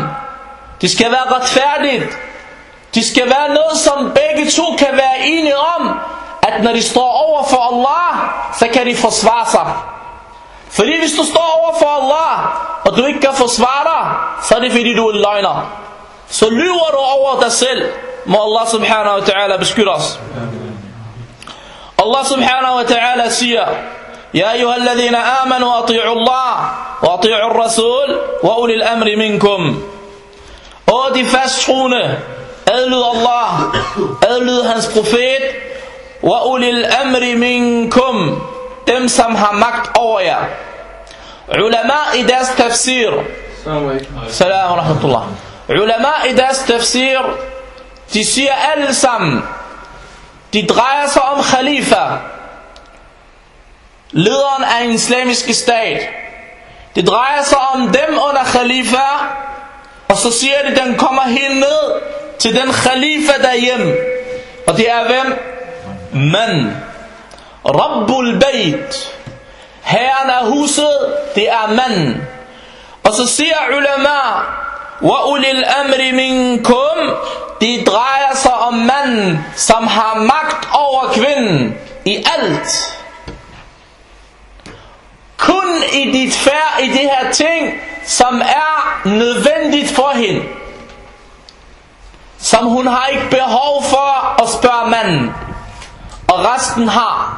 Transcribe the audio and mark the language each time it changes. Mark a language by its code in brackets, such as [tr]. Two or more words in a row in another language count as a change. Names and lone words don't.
[da] Det skal være retfærdigt. Det skal være noget, som begge to kan være enige om, at når de står over for Allah, så kan de forsvare sig. Fordi hvis du står over for Allah, og du ikke kan forsvare dig, så er det fordi du er en løgner. Så lyver du over dig selv. Må Allah [ar] سبحانه وتعالى [da] beskytte os. [ar] الله سبحانه وتعالى [da] siger, [ar] يا أيها الذين آمنوا أطيعوا الله وأطيعوا الرسول وأولي الأمر منكم. [da] Og de fasttroende, adlyd Allah, adlyd hans profet, [ar] وأولي الأمر منكم, [da] dem som har magt over jer. Ulama i deres tafsir, [ar] سلام ورحمة الله, [da] ulama i deres tafsir, de siger alle sammen, de drejer sig om khalifa, lederen af en islamisk stat. Det drejer sig om dem under khalifa, og så siger de, den kommer helt ned til den khalifa derhjemme. Og det er hvem? Man. [ar] رب البيت. [da] Herren af huset, det er manden. Og så siger ulama, [ar] وأولي الأمر منكم, [da] det drejer sig om manden, som har magt over kvinden i alt. Kun i dit færd i det her ting, som er nødvendigt for hende, som hun har ikke behov for at spørge manden, og resten har.